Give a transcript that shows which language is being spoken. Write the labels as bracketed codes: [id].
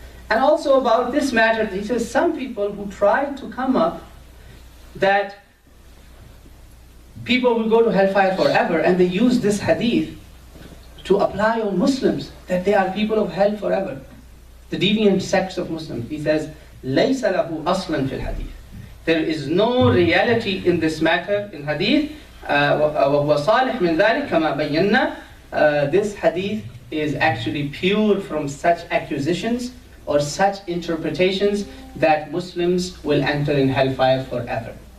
[en] And also about this matter, he says some people who tried to come up that people will go to hellfire forever, and they use this hadith to apply on Muslims, that they are people of hell forever. The deviant sects of Muslims. He says, [ar] لَيْسَ لَهُ أَصْلًا فِي الْحَدِيثِ. [en] There is no reality in this matter, in hadith. [ar] وَهُوَ صَالِحٌ مِنْ ذَلِكَ كَمَا بَيَّنَّا. [en] This hadith is actually pure from such accusations or such interpretations that Muslims will enter in hellfire forever.